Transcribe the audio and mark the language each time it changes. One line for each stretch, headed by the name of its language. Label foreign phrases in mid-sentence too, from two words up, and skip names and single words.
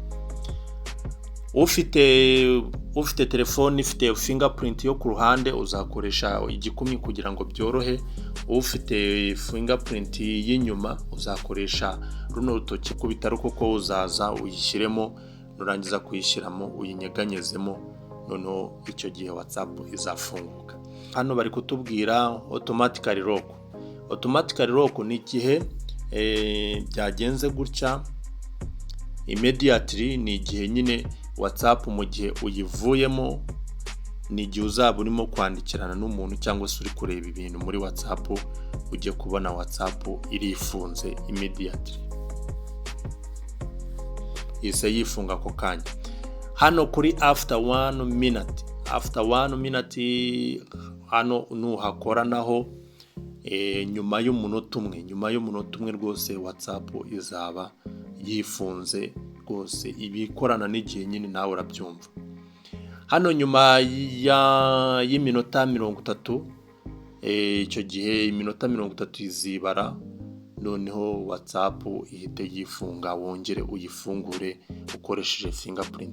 Kinyarwanda: Ufite telefone ifite fingerprint yo ku ruhande uzakoresha igikumwe kugira ngo byorohe. Ufite fingerprint y'inyuma uzakoresha runo rutoki ku bitaro koko uzaza uyishyiremo, nurangiza kuyishyiramo uyinyeganyezemo, noneho icyo gihe WhatsApp izafunguka. Hano bari kutubwira
English: automatically lock. Automatically lock
Kinyarwanda: ni igihe byagenze gutya immediately, ni igihe nyine WhatsApp mu gihe uyivuyemo, ni igihe uzaba urimo kwandikirana n'umuntu cyangwa se uri kureba ibintu muri WhatsApp ujye kubona WhatsApp irifunze immediately, ise yifunga ako kanya. Hano kuri
English: after 1 minute
Kinyarwanda: hano nuhakora naho nyuma y'umunota umwe rwose WhatsApp izaba yifunze rwose. Ibikorana n'igihe nyine nawe urabyumva. Hano nyuma y'iminota 30 icyo gihe iminota 30 izibara, noneho WhatsApp ihite yifunga, wongere uyifungure ukoresheje fingerprint.